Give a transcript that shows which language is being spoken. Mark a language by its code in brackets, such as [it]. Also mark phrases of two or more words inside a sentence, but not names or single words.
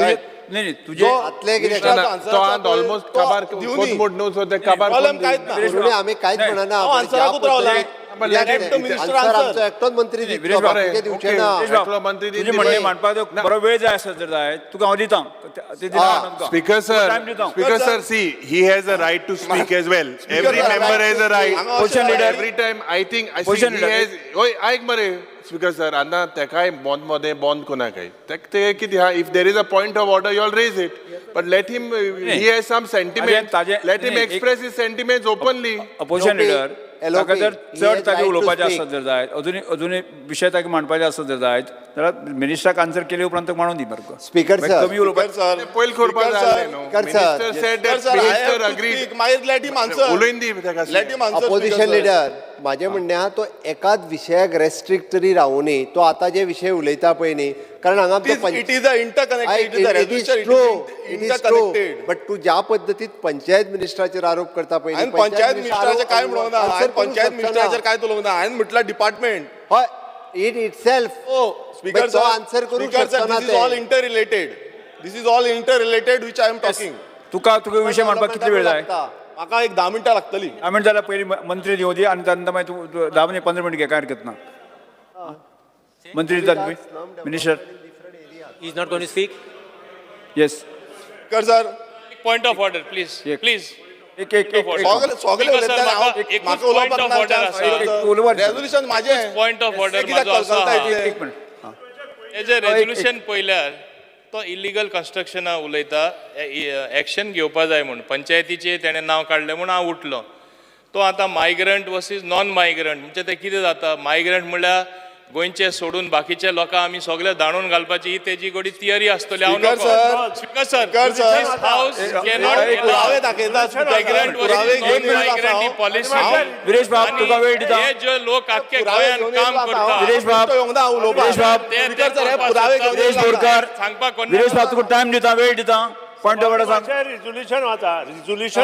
[kok] नाही तुझे ऑलमोस्ट काबार प्रॉब्लेम कांयच ना. आमी कांयच म्हणना. आन्सराकूच रावला. आमचो एकटोच मंत्री दितलो, बाकीचे दिवचे ना. तुझे म्हणणे मांडपाक बरो वेळ जाय आसत जर जाय तुका हांव दिता. [en] Speaker sir, see, he has a right to speak as well. Every member has a right. Position leader. Every time I think Position he leader. has. Oy, [kok] ऐक मरे स्पीकर सर, आता तेकाय बॉन्ड कोणा काय ते किती हा, [en] if there is a point of order you all raise it, but let him, he has some sentiment, let him express his sentiments openly. Opposition leader [kok] ताका जर चड तागे उलोवपाचें आसत जर जाय, अजूनय विशय ताका मांडपाचे आसत जर जायत जाल्यार मिनिस्टराक आन्सर केले उपरांत मांडून दी मरे. स्पीकर सर, कमी उलोवपाक सर, पयल करपाक जाय न्हू. [en] Minister said that minister agreed. मागीर let him answer. [kok] उलोवन दी ताका. [en] let him answer. opposition leader, [kok] म्हाजें म्हणणें आहा तो एकाच विशयाक रेस्ट्रिक्ट तरी रावूं न्ही. तो आतां जे विशय उलयता पळय न्ही, कारण हांगा [en] it is interconnected. [kok] बट तू ज्या पद्दतीत पंचायत मिनिस्टराचेर आरोप करता पळय, पंचायत मिनिस्टराचेर काय म्हणूंक ना, पंचायत मिनिस्टराचेर काय उलोवंक ना, हांवें म्हटलं डिपार्टमेंट. [en] हय, it itself. [kok] स्पीकर तो आन्सर करूंक शकना. [en] this is all inter related. this is all inter related which I am talking. [kok] तुका विषय मांडपाक कितली वेळ जाय? म्हाका एक 10 मिनटां लागतली. 10 मिनट जाल्यार पयलीं मंत्री येवं दी आनी त्यानंतर मागीर तूं 10 मिनट 15 मिनट घे, काय हरकत ना. मंत्री दितात तुम्ही मिनिस्टर. [en] He is not going to speak. येस. [kok] स्पीकर सर, [en] Point of order, please. [kok] एक- [en] Please. [kok] एक एक एक सगळे [en] Speaker sir, [kok] म्हाका एकूच म्हाका [en] point of [kok] उलोवपाक [en] order [kok] आसा. रेझोल्युशन माझे [en] Point of order [kok] म्हाजो आसा. एक मिनट. हे जे रेझोल्युशन पळयल्यार तो इलिगल कन्स्ट्रक्शना उलयता, एक्शन घेवपा जाय म्हणून पंचायतीचे तेणें नांव काडलें म्हणून हांव उठलो. तो आतां [en] migrant versus non migrant [kok] म्हणजे ते कितें जाता? मायग्रंट म्हणल्यार गोंयचे सोडून बाकीचे लोकां आमी सगळे दाणून घालपाची ही तेजी गोडी थियरी आसतली. हांव स्पीकर सर, स्पीकर सर, स्पीकर सर, [en] this house cannot [kok] पुरावे [en] allow [kok] दाखयता. [en] migrant [kok] पुरावे [en] versus [kok] घेऊन येयला [en] non-migrant ही [kok] आसा. [en] policy. [kok] विरेश बाब तुका वेळ दिता. हे जे लोक आख्खे पुरावे गोंयांत घेऊन काम येयला आसा. करता, विरेश बाब, विरेश बाब, स्पीकर सर, हे पुरावे घेऊन विरेश येयला आसा. बोरकार, सांगपाक कोण विरेश बाब तुका टायम दिता, वेळ दिता. [en] point of order [kok] सांग. रिझोल्युशन वाचा रिझोल्युशन